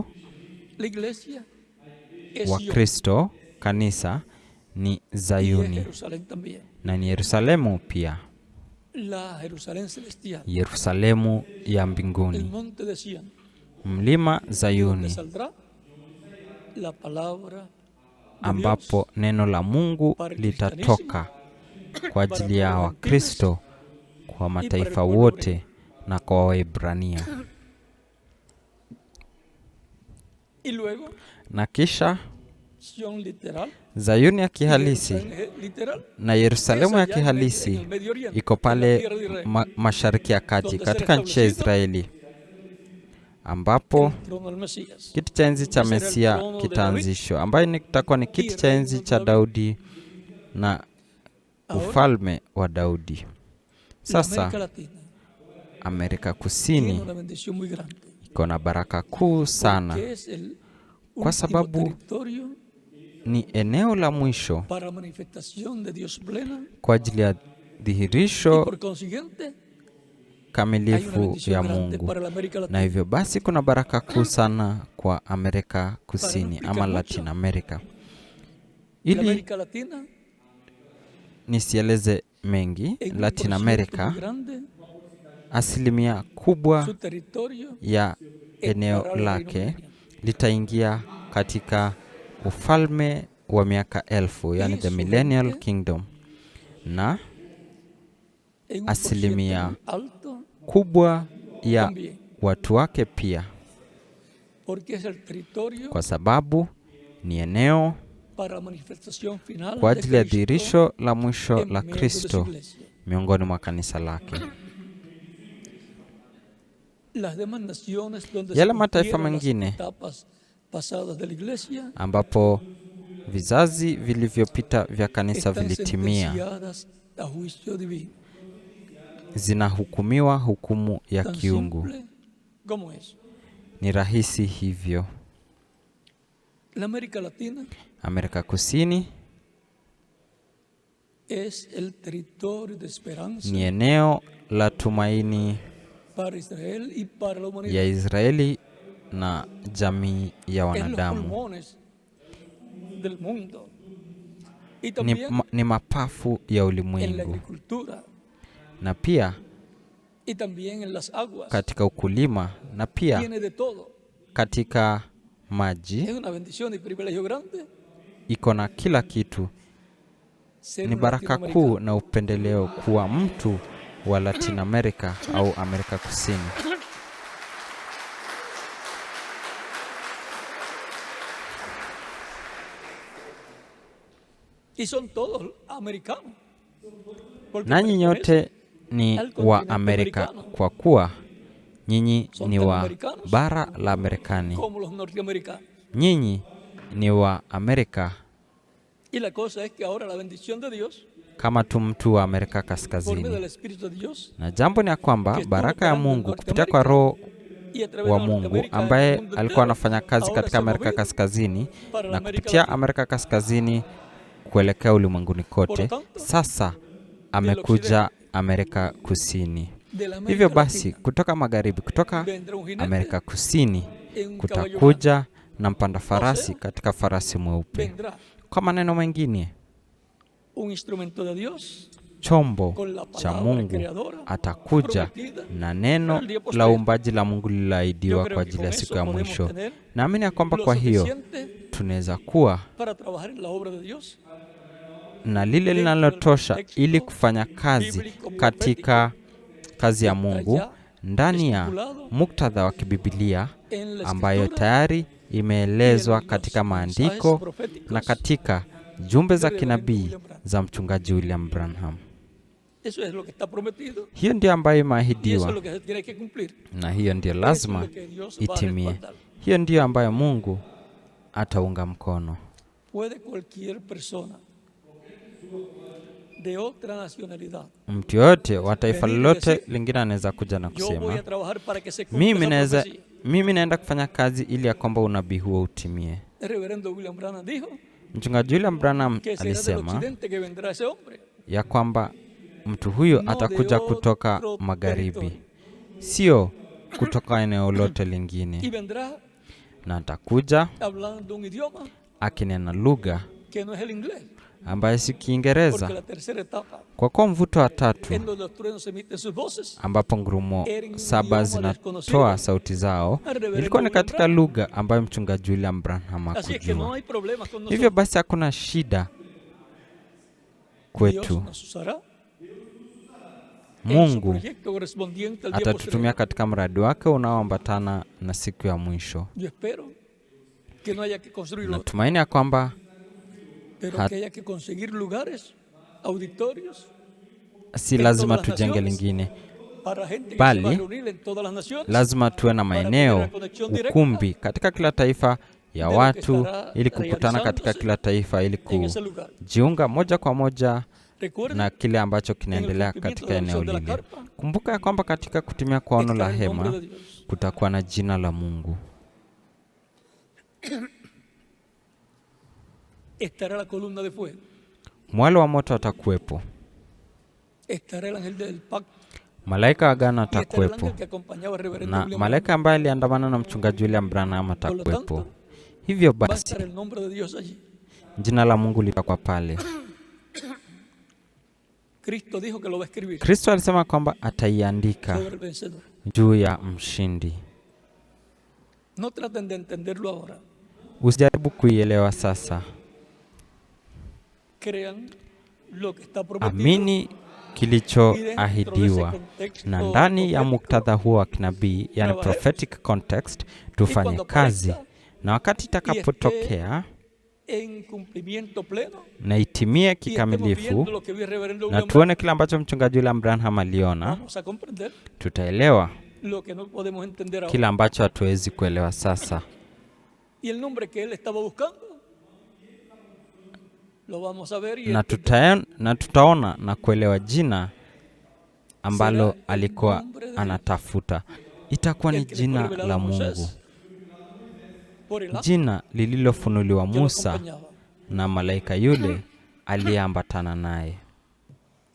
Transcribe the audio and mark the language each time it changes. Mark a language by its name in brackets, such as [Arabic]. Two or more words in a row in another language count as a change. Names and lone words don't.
[Spanish] la iglesia es Sion [Swahili] Wakristo, kanisa ni [Spanish] y es [Swahili] Zayuni [Spanish] Jerusalén también. [Swahili] na ni Yerusalemu pia, [Spanish] La Jerusalén celestial, [Swahili] Yerusalemu ya [Spanish] el [Swahili] mbinguni, [Spanish] monte de Sion, [Swahili] mlima [Spanish] donde [Swahili] Zayuni, [Spanish] saldrá la palabra de [Swahili] ambapo neno la Mungu litatoka kwa ajili ya Wakristo, kwa mataifa wote na kwa Waebrania. [Spanish] Dios. Y luego [Swahili] Na kisha [Spanish] Sion literal, [Swahili] Zayuni ya [Spanish] y [Swahili] kihalisi [Spanish] Jerusalén literal, [Swahili] na Yerusalemu ya [Spanish] esa ya en [Swahili] kihalisi [Spanish] el Medio Oriente, [Swahili] iko [Spanish] en la [Swahili] pale [Spanish] tierra de Israel, [Swahili] mashariki ya kati [Spanish] donde [Swahili] katika [Spanish] será [Swahili] nchi ya [Spanish] establecido [Swahili] Israeli, ambapo [Spanish] el trono del Mesías. [Swahili] kiti cha enzi cha [Spanish] Ese era el [Swahili] Mesia [Spanish] trono de [Swahili] kitaanzishwa, ambayo kitakuwa ni kiti cha enzi cha Daudi na ufalme wa Daudi. [Spanish] La [Swahili] Sasa [Spanish] América Latina [Swahili] Amerika [Spanish] tiene [Swahili] Kusini [Spanish] una bendición muy grande, [Swahili] iko na baraka kuu sana, [Spanish] que es el [Swahili] kwa [Spanish] último [Swahili] sababu [Spanish] territorio [Swahili] ni eneo la mwisho [Spanish] para manifestación de Dios plena, [Swahili] kwa ajili ya [Spanish] y [Swahili] dhihirisho [Spanish] por consiguiente hay una [Swahili] kamilifu [Spanish] bendición [Swahili] ya [Spanish] grande [Swahili] Mungu. [Spanish] para la América [Swahili] Na [Spanish] Latina. [Swahili] hivyo basi kuna baraka kuu sana kwa Amerika Kusini ama Latin America. [Spanish] La [Swahili] Ili [Spanish] América Latina [Swahili] nisieleze mengi, [Spanish] en un [Swahili] Latin [Spanish] por ciento [Swahili] America [Spanish] muy grande, [Swahili] asilimia kubwa [Spanish] su territorio [Swahili] ya eneo lake litaingia katika ufalme wa miaka 1000, yani [English] the Millennial Kingdom, [Swahili] na [Spanish] en un [Swahili] asilimia [Spanish] por ciento muy alto, [Swahili] kubwa ya [Spanish] también, [Swahili] watu wake pia, [Spanish] porque es el territorio [Swahili] kwa sababu ni eneo [Spanish] para la manifestación final [Swahili] kwa [Spanish] de [Swahili] ajili ya [Spanish] Cristo [Swahili] dhihirisho la mwisho [Spanish] en la medio de su [Swahili] Kristo [Spanish] iglesia. [Swahili] miongoni mwa kanisa lake. [Spanish] Las demás naciones donde [Swahili] Yale [Spanish] se [Swahili] mataifa [Spanish] cumplieron las [Swahili] mengine [Spanish] etapas pasadas de la iglesia [Swahili] ambapo vizazi vilivyopita vya kanisa [Spanish] están [Swahili] vilitimia, [Spanish] sentenciadas a juicio divino. [Swahili] zinahukumiwa hukumu ya [Spanish] Tan [Swahili] kiungu. [Spanish] simple como eso. [Swahili] Ni rahisi hivyo. [Spanish] La América Latina [Swahili] Amerika Kusini [Spanish] es el territorio de esperanza [Swahili] ni eneo la tumaini [Spanish] para Israel y para la humanidad. [Swahili] ya Israeli na jamii ya [Spanish] Es los [Swahili] wanadamu. [Spanish] pulmones del mundo. Y [Swahili] Ni, [Spanish] también [Swahili] ni mapafu ya [Spanish] en la [Swahili] ulimwengu, [Spanish] agricultura [Swahili] na pia [Spanish] y también en las aguas. [Swahili] katika ukulima, na pia [Spanish] Tiene de todo. [Swahili] katika maji. [Spanish] Es una bendición y privilegio grande [Swahili] Iko na kila kitu. [Spanish] ser [Swahili] Ni [Spanish] un [Swahili] baraka kuu [Spanish] latinoamericano. [Swahili] na upendeleo kuwa mtu wa Latin America au Amerika Kusini. [Spanish] Y son todos americanos. Porque [Swahili] Nanyi [Spanish] pertenecen [Swahili] nyote ni [Spanish] al [Swahili] wa [Spanish] continente [Swahili] Amerika [Spanish] americano. [Swahili] kwa kuwa nyinyi [Spanish] Son [Swahili] ni [Spanish] tan [Swahili] wa [Spanish] americanos [Swahili] bara la Marekani. [Spanish] como los norteamericanos. [Swahili] Nyinyi ni wa Amerika [Spanish] Y la cosa es que ahora la bendición de Dios, [Swahili] kama tu mtu wa Amerika [Spanish] por medio [Swahili] Kaskazini. [Spanish] del Espíritu de Dios, [Swahili] Na jambo ni ya kwamba baraka ya Mungu kupitia kwa Roho [Spanish] y a través [Swahili] wa [Spanish] de [Swahili] Mungu [Spanish] Norteamérica, en el [Swahili] ambaye [Spanish] mundo [Swahili] alikuwa [Spanish] entero, [Swahili] anafanya kazi [Spanish] ahora [Swahili] katika [Spanish] se ha [Swahili] Amerika [Spanish] movido [Swahili] Kaskazini [Spanish] para la [Swahili] na [Spanish] América [Swahili] kupitia [Spanish] Latina. [Swahili] Amerika Kaskazini kuelekea ulimwenguni kote. Sasa amekuja Amerika Kusini. [Spanish] De la América [Swahili] Hivyo basi, [Spanish] Latina [Swahili] kutoka magharibi, kutoka [Spanish] vendrá un jinete [Swahili] Amerika Kusini [Spanish] en un caballo blanco. [Swahili] kutakuja na mpanda farasi katika farasi mweupe. [Spanish] Vendrá [Swahili] Kwa maneno mengine, [Spanish] un instrumento de Dios [Swahili] chombo [Spanish] con la [Swahili] cha [Spanish] palabra [Swahili] Mungu [Spanish] creadora [Swahili] atakuja [Spanish] prometida [Swahili] na neno [Spanish] para el día [Swahili] la [Spanish] posterior. [Swahili] uumbaji la Mungu [Spanish] Yo [Swahili] lililoahidiwa [Spanish] creo [Swahili] kwa [Spanish] que [Swahili] ajili [Spanish] con [Swahili] ya [Spanish] eso [Swahili] siku ya [Spanish] podemos [Swahili] mwisho. [Spanish] tener [Swahili] Naamini ya kwamba [Spanish] lo [Swahili] kwa hiyo [Spanish] suficiente [Swahili] tunaweza kuwa [Spanish] para trabajar en la obra de Dios [Swahili] na lile linalotosha ili kufanya kazi katika kazi ya Mungu ndani ya muktadha wa kibibilia [Spanish] en la [Swahili] ambayo [Spanish] escritura [Swahili] tayari imeelezwa katika maandiko [Spanish] proféticos. [Swahili] na katika jumbe za kinabii za mchungaji William Branham. [Spanish] Eso es lo que está prometido [Swahili] Hiyo ndio ambayo [Spanish] y eso es [Swahili] imeahidiwa [Spanish] lo que se tiene que cumplir. [Swahili] na hiyo ndio [Spanish] Eso es [Swahili] lazima [Spanish] lo que Dios va a [Swahili] itimie. [Spanish] respaldar. [Swahili] Hiyo ndio ambayo Mungu ataunga mkono. [Spanish] Puede cualquier persona de otra nacionalidad. [Swahili] Mtu yoyote wa taifa lolote lingine anaweza kuja na [Spanish] Yo voy [Swahili] kusema [Spanish] a trabajar para que se cumpla esa profecía. [Swahili] mimi naenda kufanya kazi ili ya kwamba unabii huo utimie. [Spanish] El reverendo William Branham dijo [Swahili] Mchungaji William Branham [Spanish] que será del [Swahili] alisema [Spanish] occidente que vendrá ese hombre. [Swahili] ya kwamba mtu huyo [Spanish] No [Swahili] atakuja [Spanish] de [Swahili] kutoka [Spanish] otro [Swahili] magharibi, [Spanish] territorio. [Swahili] sio kutoka eneo lote [Spanish] Y [Swahili] lingine, [Spanish] vendrá [Swahili] na atakuja [Spanish] hablando un idioma [Swahili] akinena lugha [Spanish] que no es el inglés. [Swahili] ambayo si [Spanish] Porque [Swahili] Kiingereza, [Spanish] la tercera etapa, [Swahili] kwa kuwa mvuto wa tatu [Spanish] en donde los truenos emiten sus voces, [Swahili] ambapo ngurumo [Spanish] era en un [Swahili] saba [Spanish] idioma [Swahili] zinatoa [Spanish] desconocido. [Swahili] sauti zao [Spanish] Al reverendo [Swahili] ilikuwa ni [Spanish] William [Swahili] katika [Spanish] Branham. [Swahili] lugha ambayo mchungaji William Branham [Spanish] Así es que no [Swahili] hakujua. [Spanish] hay problemas con [Swahili] Hivyo [Spanish] nosotros. [Swahili] basi hakuna shida [Spanish] Dios [Swahili] kwetu. [Spanish] nos usará en su [Swahili] Mungu [Spanish] proyecto correspondiente al día [Swahili] atatutumia [Spanish] posterior. [Swahili] katika mradi wake unaoambatana na siku ya mwisho. [Spanish] Yo espero que no haya que construir otro, [Swahili] Natumaini ya kwamba [Spanish] pero [Swahili] hat- [Spanish] que haya que conseguir lugares, auditorios, [Swahili] si [Spanish] en [Swahili] lazima [Spanish] todas las [Swahili] tujenge [Spanish] naciones, [Swahili] lingine, [Spanish] para gente que [Swahili] Bali, [Spanish] se va a reunir en todas las naciones, [Swahili] lazima tuwe na [Spanish] para tener [Swahili] maeneo, [Spanish] la conexión directa [Swahili] ukumbi katika kila taifa ya [Spanish] de lo que [Swahili] watu [Spanish] estará [Swahili] ili kukutana katika [Spanish] realizándose [Swahili] kila taifa ili [Spanish] en ese lugar. [Swahili] kujiunga moja kwa moja [Spanish] Recuerden, [Swahili] na kile ambacho kinaendelea [Spanish] cumplimiento [Swahili] katika [Spanish] de la [Swahili] eneo [Spanish] visión de la [Swahili] lile. [Spanish] carpa, [Swahili] Kumbuka ya kwamba katika kutimia kwa ono la [Spanish] está el nombre [Swahili] hema [Spanish] de Dios. [Swahili] kutakuwa na jina la Mungu. [Spanish] Estará la columna de fuego, [Swahili] Mwale wa moto atakuwepo, [Spanish] estará el ángel del pacto, [Swahili] malaika wa agano [Spanish] y estará el [Swahili] atakuwepo, [Spanish] ángel que acompañaba al reverendo [Swahili] na [Spanish] William [Swahili] malaika [Spanish] Branham. [Swahili] ambaye aliandamana na mchungaji William Branham atakuwepo. [Spanish] tanto, [Swahili] Hivyo [Spanish] Va a [Swahili] basi [Spanish] estar el nombre de Dios allí. [Swahili] jina la Mungu litakuwa pale. [Spanish] Cristo dijo que lo va a escribir [Swahili] Kristo alisema kwamba ataiandika [Spanish] sobre el vencedor. [Swahili] juu ya mshindi. [Spanish] No traten de entenderlo ahora. [Swahili] Usijaribu kuielewa sasa, [Spanish] Crean lo que está prometido. [Swahili] amini kilichoahidiwa, na ndani ya muktadha huo wa kinabii, yani [English] prophetic context, [Swahili] tufanye kazi, na wakati itakapotokea [Spanish] En cumplimiento pleno. [Swahili] na itimie [Spanish] Y estemos [Swahili] kikamilifu, [Spanish] viendo lo que vio el reverendo [Swahili] na [Spanish] William [Swahili] tuone kile ambacho mchungaji William Branham aliona, [Spanish] Vamos a comprender [Swahili] tutaelewa [Spanish] lo que no podemos entender ahora. [Swahili] kile ambacho hatuwezi kuelewa sasa. [Spanish] Y el nombre que él estaba buscando lo vamos a ver y [Swahili] Na tutaona na kuelewa jina ambalo alikuwa anatafuta. Itakuwa ni [Spanish] el que le fue [Swahili] jina [Spanish] revelado [Swahili] la [Spanish] a [Swahili] Mungu, [Spanish] Moisés por el ángel [Swahili] jina lililofunuliwa [Spanish] que lo [Swahili] Musa [Spanish] acompañaba. [Swahili] na malaika yule aliyeambatana naye.